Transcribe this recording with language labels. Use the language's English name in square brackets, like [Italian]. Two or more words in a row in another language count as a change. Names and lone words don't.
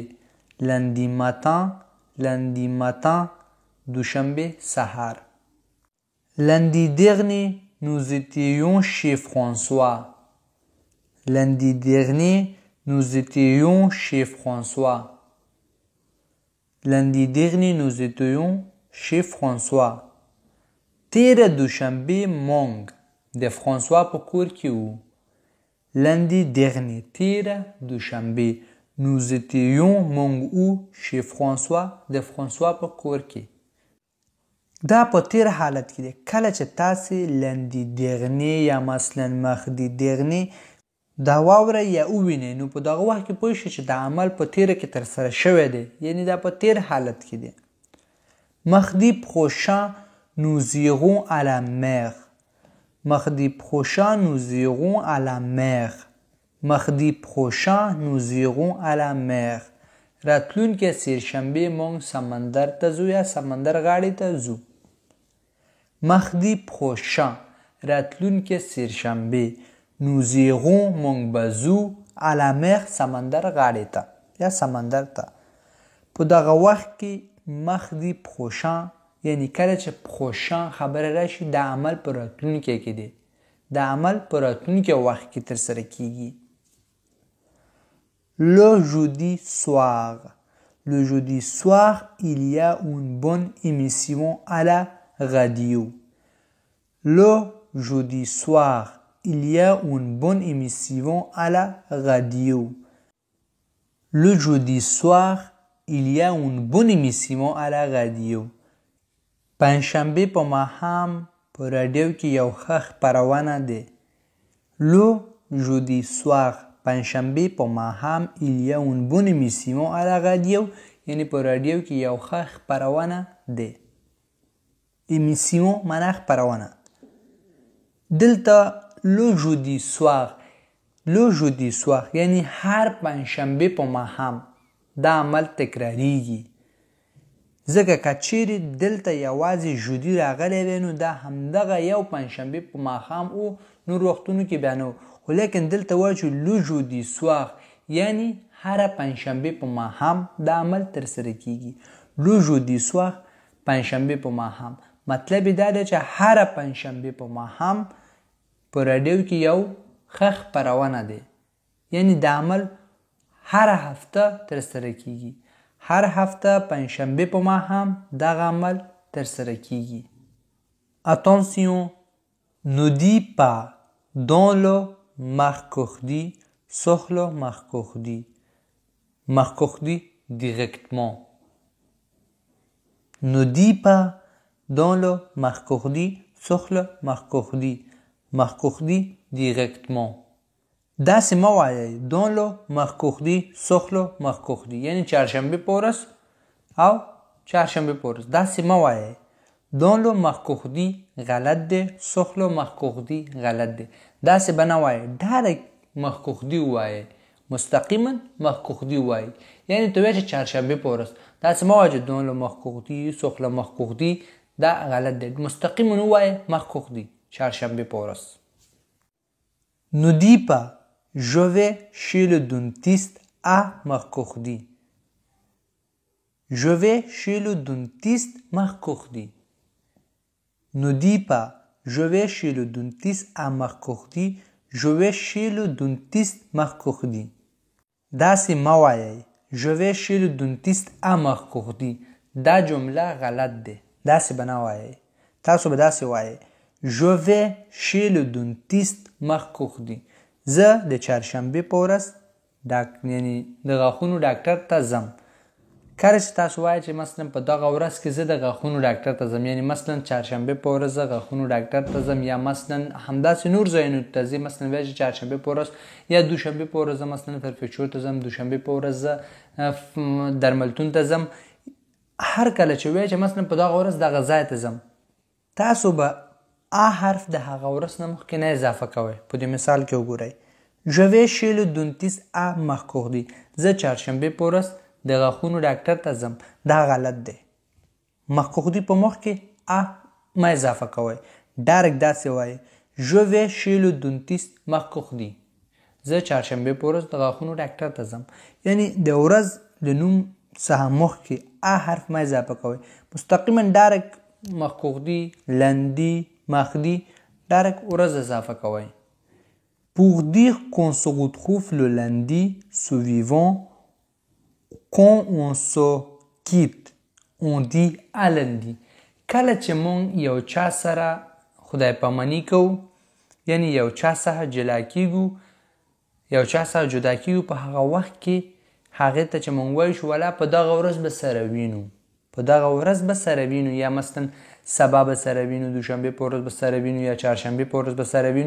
[French] lundi matin [Pashto] دوشنبه سحر. [French] lundi dernier nous étions chez François. lundi dernier nous étions chez François. lundi dernier nous étions chez François. [Pashto] تیر دوشنبه مونږ د فرانسوا په کور کې وو. [French] lundi dernier [Pashto] تیر دوشنبه [French] nous étions [Pashto] مونږ وو [French] chez François [Pashto] د فرانسوا په کور کې. دا په تیر حالت کې دی. کله چې تاسې [French] lundi dernier [Pashto] یا مثلا [French] mardi dernier [Pashto] دا واورئ یا ووینئ نو په دغه وخت کې پوه شئ چې دا عمل په تیره کې ترسره شوی دی یعنی دا په تیر حالت کې دی. [French] mardi prochain nous irons à la mer. mardi prochain nous irons à la mer. mardi prochain nous irons à la mer. [Pashto] راتلونکې سهشنبه مونږ سمندر ته ځو یا سمندر غاړې ته ځو. [French] mardi prochain [Pashto] راتلونکې سهشنبه [French] nous irons [Pashto] مونږ به ځو [French] à la mer [Pashto] سمندر غاړې ته یا سمندر ته. په دغه وخت کې [French] mardi prochain [Pashto] یعنی کله چې prochain خبره راشي دا عمل په راتلونکي کې دی. دا عمل په راتلونکي وخت کې ترسره کیږي. [French] le jeudi soir. le jeudi soir il y a une bonne émission à la radio. le jeudi soir il y a une bonne émission à la radio. le jeudi soir il y a une bonne émission à la radio. [Pashto] پنجشنبه په ماښام په رادیو کې یو ښه خپرونه ده. [French] le jeudi soir [Pashto] پنجشنبه په ماښام [French] il y a une bonne émission à la radio [Pashto] یعنی په رادیو کې یو ښه خپرونه ده. émission معنا خپرونه. دلته [French] le jeudi soir [Pashto] یعنی هر پنجشنبه په ماښام دا عمل تکراریږي. ځکه که چیرې دلته یوازې ژودي راغلی وی نو دا همدغه یو پنجشنبه په ماښام او نور وختونو کې بیا نه و. خو لیکن دلته وایي چې [French] le jeudi soir [Pashto] یعنی هره پنجشنبه په ماښام دا عمل ترسره کیږي. [French] le jeudi soir [Pashto] پنجشنبه په ماښام مطلب یې دا دی چې هره پنجشنبه په ماښام په راډیو کې یو ښه خپرونه دی یعنی دا عمل هر هفته ترسره کیږي. هر هفته پنجشنبه په ماښام دغه عمل ترسره کیږي. [French] attention ne dis pas dans le mercredi sauf le mercredi. mercredi directement. ne dis pas dans le mercredi sauf le mercredi. mercredi directement. [Pashto] داسې مه وایئ [French] dans le mercredi sauf le mercredi [Pashto] یعنی چهارشنبه په ورځ او چهارشنبه په ورځ داسې مه وایئ. [French] dans le mercredi [Pashto] غلط دی [French] sauf le mercredi [Pashto] غلط دی. داسې به نه وایئ ډایرکټ mercredi ووایئ مستقیما مخکوخدی وایي. یعنی ته وایې چې چهارشنبې په ورځ داسې مه وایه چې [French] dans le mercredi [Pashto] څوک له مخکوخدي دا غلط دی. مستقیما ووایه مخکوخدي چهارشنبې په ورځ. [French] Ne dis pas je vais chez le dentiste à mercredi. Je vais chez le dentiste mercredi. Ne dis pas je vais chez le dentiste à mercredi. Je vais chez le dentiste mercredi. [Pashto] داسې مه وایئ. [French] Je vais chez le dentiste à mercredi. [Pashto] دا جمله غلط ده. داسې به نه وایئ. تاسو به داسې وایئ. [French] Je vais chez le dentiste mercredi. [Pashto] زه د چهارشنبې په ورځ یعنی د غاښونو ډاکټر ته ځم. کله چې تاسو وایئ چې مثلا په دغه ورځ کې زه د غاښونو ډاکټر ته ځم، یعنی مثلا چهارشنبې په ورځ زه غاښونو ډاکټر ته ځم، یا مثلا همداسې نور ځایونو ته ځئ. مثلا وایئ چې چهارشنبې په ورځ یا دوشنبې په ورځ زه مثلا فرفیچور ته ځم، دوشنبې په ورځ زه درملتون ته ځم. هر کله چې وایئ چې مثلا په دغه ورځ دغه ځای ته ځم، تاسو به ا حرف د هغه ورځ نه مخکې نه اضافه کوئ. په دې مثال کې وګورئ. [French] Je vais chez le dentiste à mercredi. [Pashto] زه چهارشنبې په ورځ د غاښونو ډاکټر ته ځم. دا غلط دی. mercredi په مخ کې ا مه اضافه کوئ. ډایرکټ داسې وایئ. [French] Je vais chez le dentiste mercredi. [Pashto] زه چهارشنبې په ورځ د غاښونو ډاکټر ته ځم. یعنی د ورځ د نوم څخه مخکې ا حرف مه اضافه کوئ. مستقیما ډایرکټ [French] mercredi، lundi، mardi [Pashto] ډایرکټ ورځ اضافه کوئ. [French] Pour dire qu'on se retrouve le lundi suivant, quand on se quitte, on dit à lundi. [Pashto] کله چې مونږ یو چا سره خدای پاماني کوو، یعنی یو چا څخه جلا کیږو، یو چا څخه جدا کیږو، په هغه وخت کې هغې ته چې مونږ وایو چې والا په دغه ورځ به سره وینو، په دغه ورځ به سره وینو، یا مثلا سبا به سره وینو، دوشنبې په ورځ به سره وینو، یا چهارشنبې په ورځ به سره وینو.